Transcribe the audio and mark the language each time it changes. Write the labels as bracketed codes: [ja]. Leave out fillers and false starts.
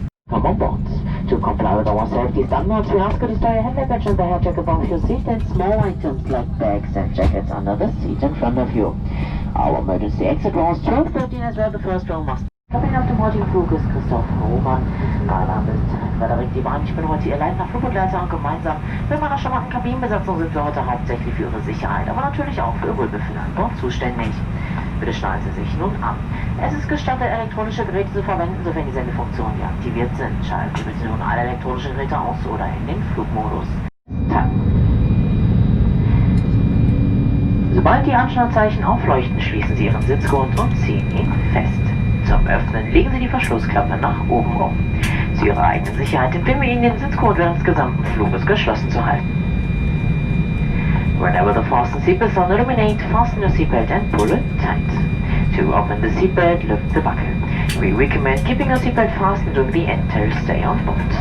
[en] Welcome on board. To comply with our safety standards, we ask you to store your hand luggage and the hair check above your seat and small items like bags and jackets under the seat in front of you. Our emergency exit door is 12:13 as well. The first row must. [de] Kapitän auf dem heutigen Flug ist Christoph Roman. Mein Name ist Frederik Diebrand. Ich bin heute Ihr leitender Flugbegleiter und gemeinsam mit meiner charmanten Kabinenbesatzung sind wir heute hauptsächlich für Ihre Sicherheit, aber natürlich auch für Ihr Wohlbefinden an Bord zuständig. Bitte schnallen Sie sich nun an. Es ist gestattet, elektronische Geräte zu verwenden, sofern die Sendefunktionen deaktiviert sind. Schalten Sie bitte nun alle elektronischen Geräte aus oder in den Flugmodus. Sobald die Anschnallzeichen aufleuchten, schließen Sie Ihren Sitzgurt und ziehen ihn fest. Zum Öffnen legen Sie die Verschlussklappe nach oben um. Zu Ihrer eigenen Sicherheit empfehlen wir Ihnen, den Sitzgurt während des gesamten Fluges geschlossen zu halten. [en] Whenever the fasten seatbelts are not illuminated, fasten your seatbelt and pull it tight. To open the seatbelt, lift the buckle. We recommend keeping your seatbelt fastened during the entire stay on board.